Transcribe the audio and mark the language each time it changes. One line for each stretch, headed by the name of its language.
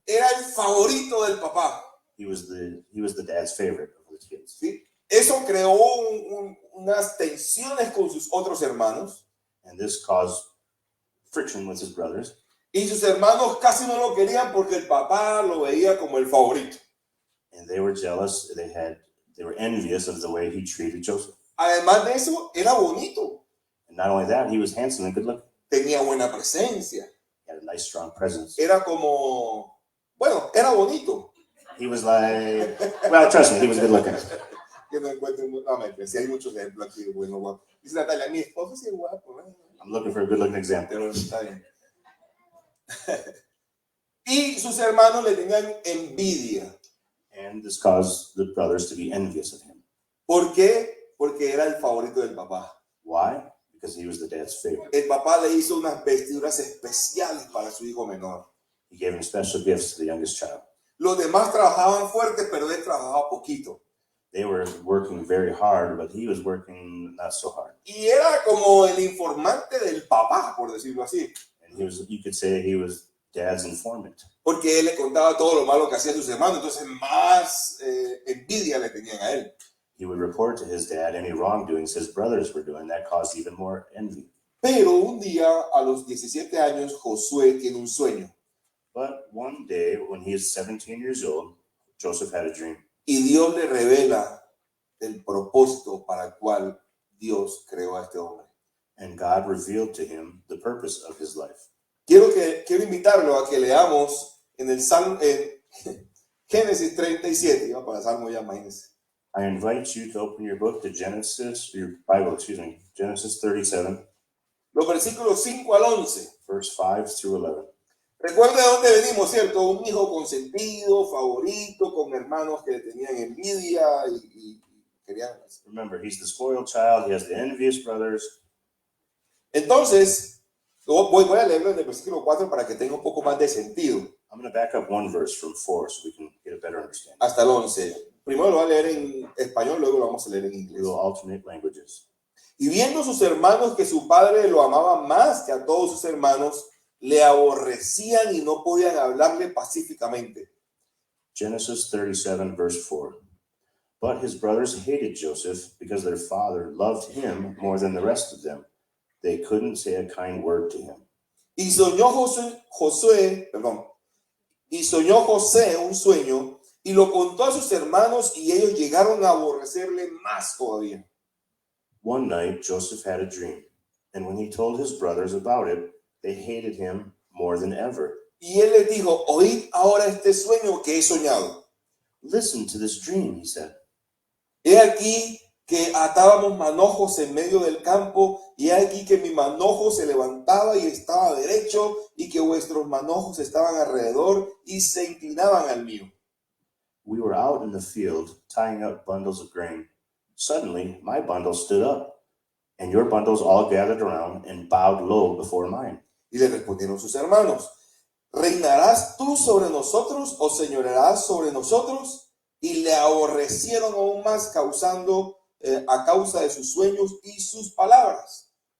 Spanish: Era el favorito del papá.
English: He was the dad's favorite of the kids.
Spanish: ¿Sí? Eso creó unas tensiones con sus otros hermanos.
English: And this caused friction with his brothers.
Spanish: Y sus hermanos casi no lo querían porque el papá lo veía como el favorito.
English: And they were jealous. They were envious of the way he treated Joseph.
Spanish: Además de eso, era bonito.
English: And not only that, he was handsome and good looking.
Spanish: Tenía buena presencia.
English: He had a nice, strong presence.
Spanish: Era como, bueno, era bonito.
English: He was like, well, trust me, he was good looking.
Spanish: Que no encuentro, si hay muchos ejemplos aquí de bueno, guapo. Dice Natalia, mi esposo sí es guapo.
English: I'm looking for a good looking example.
Spanish: Pero está bien. Y sus hermanos le tenían envidia.
English: And this caused the brothers to be envious of him.
Spanish: ¿Por qué? Porque era el favorito del papá.
English: Why? Because he was the dad's favorite.
Spanish: El papá le hizo unas vestiduras especiales para su hijo menor.
English: He gave him special gifts to the youngest child.
Spanish: Los demás trabajaban fuerte, pero él trabajaba poquito.
English: They were working very hard, but he was working not so hard.
Spanish: Y era como el informante del papá, por decirlo así.
English: And you could say he was dad's informant.
Spanish: Porque él le contaba todo lo malo que hacían sus hermanos, entonces más envidia le tenían a él.
English: He would report to his dad any wrongdoings his brothers were doing. That caused even more envy.
Spanish: Pero un día, a los 17 años, Josué tiene un sueño.
English: But one day, when he is 17 years old, Joseph had a dream.
Spanish: Y Dios le revela el propósito para el cual Dios creó a este hombre.
English: And God revealed to him the purpose of his life.
Spanish: Quiero invitarlo a que leamos en Génesis 37. Iba para el Salmo ya, imagínense.
English: I invite you to open your book to your Bible, Genesis 37,
Spanish: los versículos 5 al 11.
English: verse 5 through 11.
Spanish: Recuerda de dónde venimos, ¿cierto? Un hijo consentido, favorito, con hermanos que le tenían envidia y querían.
English: Remember, he's the spoiled child. He has the envious brothers.
Spanish: Entonces, voy a leerlo en el versículo 4 para que tenga un poco más de sentido.
English: I'm going to back up one verse from 4 so we can get a better understanding.
Spanish: Hasta el 11. Primero lo voy a leer en español, luego lo vamos a leer en
English: We
Spanish: inglés.
English: will alternate languages.
Spanish: Y viendo sus hermanos que su padre lo amaba más que a todos sus hermanos, le aborrecían y no podían hablarle pacíficamente.
English: Genesis 37, verse 4. But his brothers hated Joseph because their father loved him more than the rest of them. They couldn't say a kind word to him.
Spanish: Y soñó José un sueño y lo contó a sus hermanos y ellos llegaron a aborrecerle más todavía.
English: One night, Joseph had a dream, and when he told his brothers about it, they hated him more than ever.
Spanish: Y él les dijo, oíd ahora este sueño que he soñado.
English: Listen to this dream, he said.
Spanish: He aquí que atábamos manojos en medio del campo, y he aquí que mi manojo se levantaba y estaba derecho, y que vuestros manojos estaban alrededor y se inclinaban al mío.
English: We were out in the field tying up bundles of grain. Suddenly, my bundle stood up, and your bundles all gathered around and bowed low before mine.
Spanish: Y le respondieron sus hermanos, ¿reinarás tú sobre nosotros o señorearás sobre nosotros? Y le aborrecieron aún más a causa de sus sueños y sus palabras.